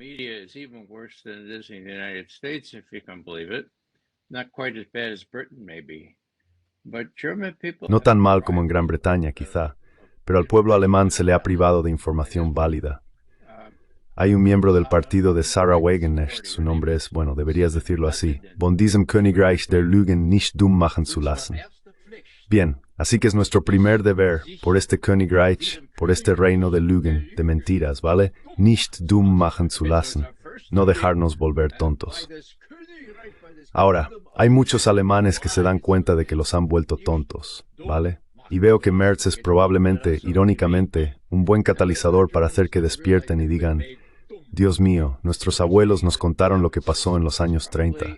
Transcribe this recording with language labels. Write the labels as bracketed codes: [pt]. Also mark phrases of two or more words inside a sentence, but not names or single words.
[es] No tan mal como en Gran Bretaña, quizá, pero al pueblo alemán se le ha privado de información válida. Hay un miembro del partido de Sarah Wagenknecht, su nombre es, bueno, deberías decirlo así, [de] von diesem Königreich der Lügen nicht dumm machen zu lassen. [es] Bien, así que es nuestro primer deber, por este Königreich, por este reino de Lügen, de mentiras, ¿vale? [de] Nicht dumm machen zu lassen, [es] no dejarnos volver tontos. Ahora, hay muchos alemanes que se dan cuenta de que los han vuelto tontos, ¿vale? Y veo que Merz es probablemente, irónicamente, un buen catalizador para hacer que despierten y digan, Dios mío, nuestros abuelos nos contaron lo que pasó en los años 30.